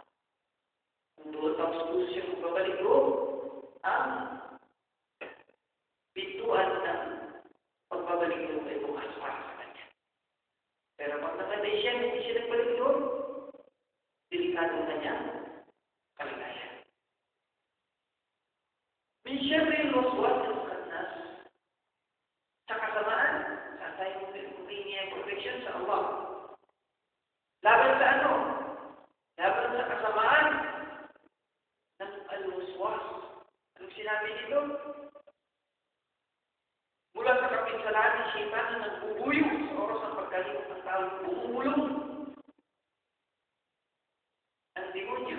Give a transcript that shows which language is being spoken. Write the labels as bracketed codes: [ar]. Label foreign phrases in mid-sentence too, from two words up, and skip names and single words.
[tl] Kung doon tapos puso siya kung babalik doon, ang pintuan ng pagbabalik doon ay bukas para sa Kanya. Pero pag namatay siya, hindi siya nagbalik doon, delikado na niya kalagayan. [ar] من شر الوسواس الخناس. [tl] Sa kasamaan, saan tayo humingi ang protection sa Allah? Laban sa ano? Laban sa kasamaan ng al-waswas. Anong sinabi dito? Mula sa kapinsalaan ng syaitan na nagbubuyo sa oras ng pagkalimot ng tao, bumubulong ang demonyo.